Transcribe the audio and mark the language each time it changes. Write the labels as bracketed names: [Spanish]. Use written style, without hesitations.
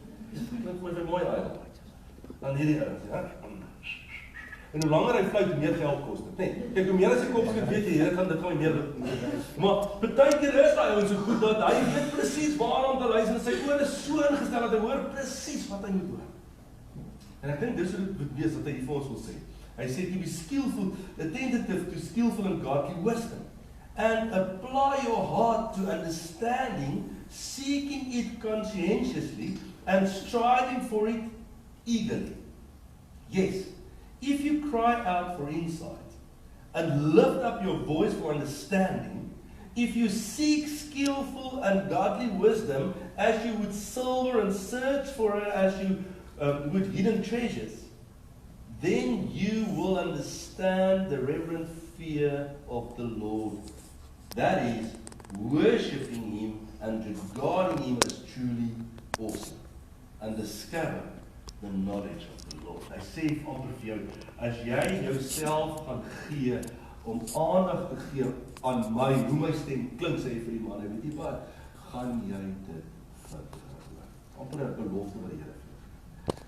[Afrikaans] Dit moet my mooi uit. Dan hierdie ouens, ja. En hoe langer hy fluit, hoe meer geld kos dit. Nee, kyk, hoe meer as hy kop skiet, weet jy, dit gaan meer. Maar partykeer is daai ouens so goed dat hy weet presies waar om te luister en sy ore is so ingestel dat hy hoor presies wat hy moet hoor. En ek dink dis hoe dit wees wat hy vir ons wil sê. Hy sê [English] to be skillful, attentive to skillful and godly wisdom, and apply your heart to understanding, seeking it conscientiously and striving for it eagerly. Yes, if you cry out for insight and lift up your voice for understanding, if you seek skillful and godly wisdom as you would silver and search for it as you would hidden treasures, then you will understand the reverent fear of the Lord. That is, worshipping Him and regarding Him as truly awesome. And discover the knowledge of the Lord. [Afrikaans] Hy sê amper vir jou, as jy jouself gaan gee, om aandag te gee aan my, hoe my stem klink, sê hy vir die man, weet jy wat, gaan jy dit vind. Amper 'n belofte wat die Here vir.